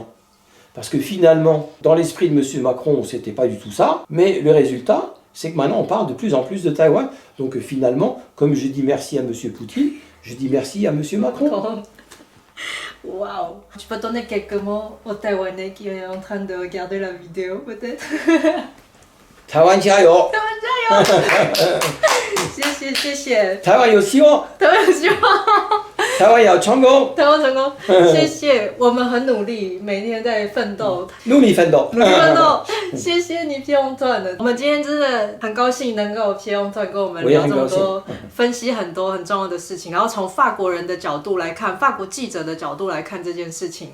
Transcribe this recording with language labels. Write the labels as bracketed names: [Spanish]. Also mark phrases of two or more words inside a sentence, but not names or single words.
[French] Parce que finalement, dans l'esprit de M. Macron, c'était pas du tout ça, mais le résultat, c'est que maintenant on parle de plus en plus de Taïwan. Donc finalement, comme je dis merci à M. Poutine, Je dis merci à Monsieur Macron. Waouh! Tu peux donner quelques mots aux Taïwanais qui sont en train de regarder la vidéo, peut-être? [Chinese] 台湾加油！谢谢谢谢，台湾有希望，台湾有希望，台湾要成功，台湾成功，谢谢，我们很努力，每天在奋斗，努力奋斗。努力奋斗，谢谢你皮用团的。我们今天真的很高兴能够皮用团跟我们聊这么多，分析很多很重要的事情，然后从法国人的角度来看，法国记者的角度来看这件事情。